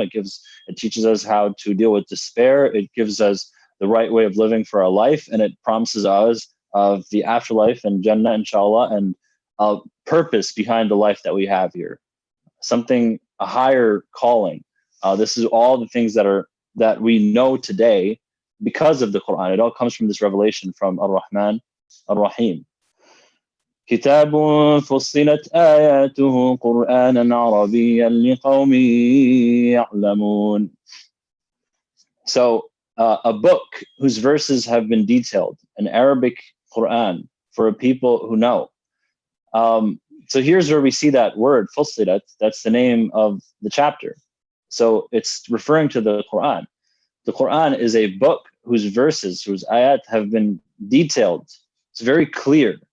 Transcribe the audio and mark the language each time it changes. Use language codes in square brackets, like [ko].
[en] It teaches us how to deal with despair. It gives us the right way of living for our life, and it promises us of the afterlife and Jannah, inshallah, and a purpose behind the life that we have here. Something, a higher calling. This is all the things that we know today because of the Quran. It all comes from this revelation from Ar-Rahman, Ar-Rahim. [ar] كتاب فصلت آياته قرآنا عربيا لقوم يعلمون. [en] So a book whose verses have been detailed, an Arabic Quran for a people who know. So here's where we see that word, fussilat, that's the name of the chapter. So it's referring to the Quran. The Quran is a book whose verses, whose ayat have been detailed. It's very clear.